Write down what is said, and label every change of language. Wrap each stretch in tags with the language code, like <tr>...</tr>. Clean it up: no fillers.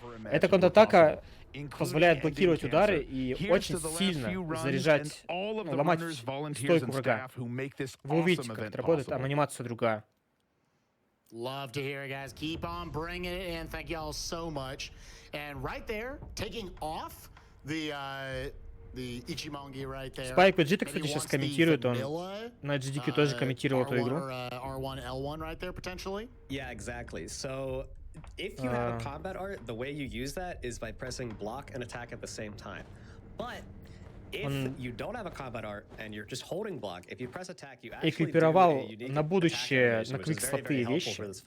<ru>Эта контратака позволяет блокировать удары и очень сильно заряжать, ломать стойку врага. Вы увидите, как это работает, а анимация другая.</ru> <en>Love to hear it, guys. Keep on bringing it in. Thank y'all so much. And right there, taking off the Ichimongi right there.</en> <ru>Spike PG, кстати, сейчас комментирует, он на AGDQ тоже комментировал эту игру.</ru> <en>R1, L1 right there potentially. Yeah, exactly. So if you have a combat art, the way you use that is by pressing block and attack at the same time. But if you don't have a combat art and you're just holding block, if you press attack, you actually</en> <ru>эквипировал на будущее на квикслоты вещи.</ru>